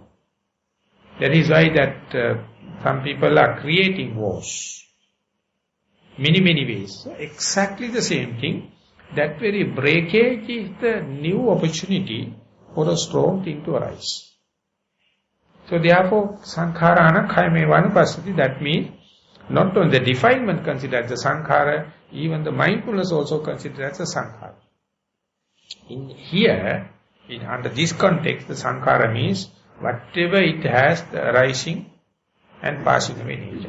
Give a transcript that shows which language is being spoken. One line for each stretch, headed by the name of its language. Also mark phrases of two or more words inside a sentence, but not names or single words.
English: That is why that some people are creating wars. Many ways. So exactly the same thing. That very breakage is the new opportunity for a strong thing to arise. So therefore,
Pali: sankharana khayamevana pasati,
English: that means not only the defilement considered as a sankhara, even the mindfulness also considered as a sankhara. In here, under this context, the sankhara means whatever it has, the arising and passing away nature.